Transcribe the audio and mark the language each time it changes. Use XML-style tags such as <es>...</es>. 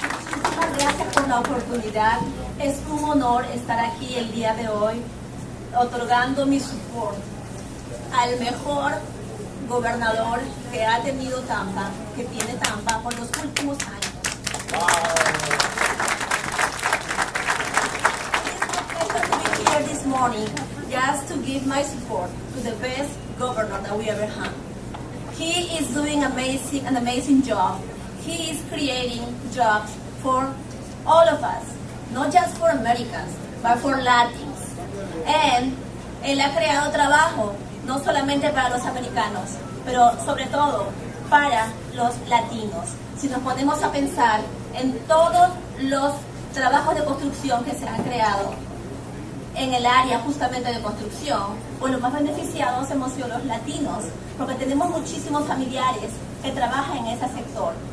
<es>Muchísimas gracias por la oportunidad. Es un honor estar aquí el día de hoy, otorgando mi support al mejor gobernador que ha tenido Tampa, que tiene Tampa por los últimos años.</es> <en>It's my pleasure to be here this morning just to give my support to the best governor that we ever had. He is doing an amazing job. He is creating jobs for all of us, not just for Americans, but for Latins.</en> <es>And él ha creado trabajo, no solamente para los americanos, pero sobre todo para los latinos. Si nos ponemos a pensar en todos los trabajos de construcción que se han creado en el área justamente de construcción, pues los más beneficiados hemos sido los latinos, porque tenemos muchísimos familiares que trabajan en ese sector.</es>